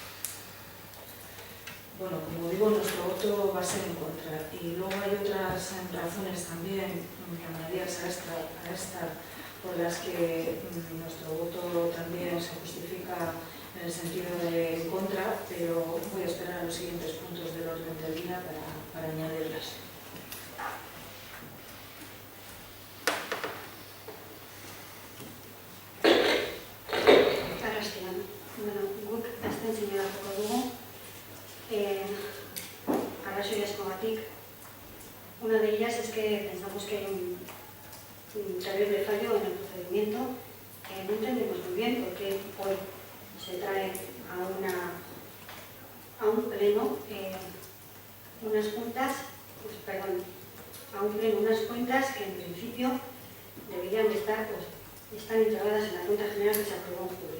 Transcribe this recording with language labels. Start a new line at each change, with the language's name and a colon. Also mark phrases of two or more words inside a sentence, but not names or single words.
Spanish: Bueno, como digo, nuestro voto va a ser en contra. Y luego hay otras razones también añadidas a esta, por las que nuestro voto también se justifica en el sentido de en contra, pero voy a esperar a los siguientes puntos del orden del día para añadirlas.
Basque: Bueno, guk abstentzioa dugu. Arrazoi askogatik.
Spanish: Una de ellas es que pensamos que hay un terrible fallo en el procedimiento. No entendemos muy bien por qué hoy se trae a un pleno unas juntas, pues, perdón, a un pleno unas cuentas que en principio deberían de estar, pues, están integradas en la cuenta general que se aprobó en julio.